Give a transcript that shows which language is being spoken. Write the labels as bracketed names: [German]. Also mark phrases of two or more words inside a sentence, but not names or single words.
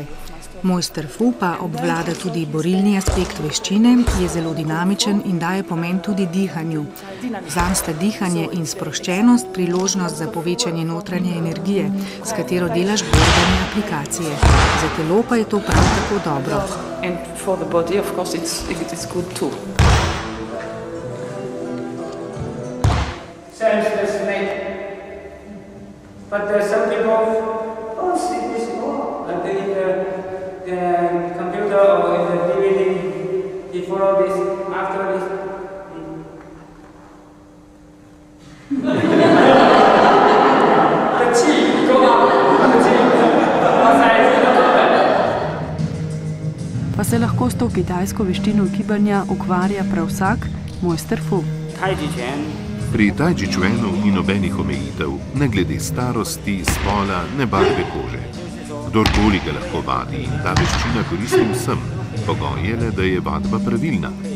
[Slovenian] Mojster Fu pa obvlada tudi borilni aspekt veščine, je zelo dinamičen in daje pomen tudi dihanju. Zanj sta dihanje in sproščenost priložnost za povečanje notranje energije, s katero delaš borbene aplikacije. Za telo pa je to prav tako dobro. [English] And for the body, of course, it is good too. Sense the snake, but there's some people don't see this more. Like in the computer or in the DVD, he follow this after this. The chi go up, the chi outside the [Slovenian] Pa se lahko s to kitajsko veščino gibanja ukvarja prav vsak? Mojster Fu. Pri Taiji Chuanu ni nobenih omejitev, ne glede starosti, spola, ne barve kože. Kdorkoli ga lahko vadi in ta veščina koristi vsem, pogoj je le, da je vadba pravilna.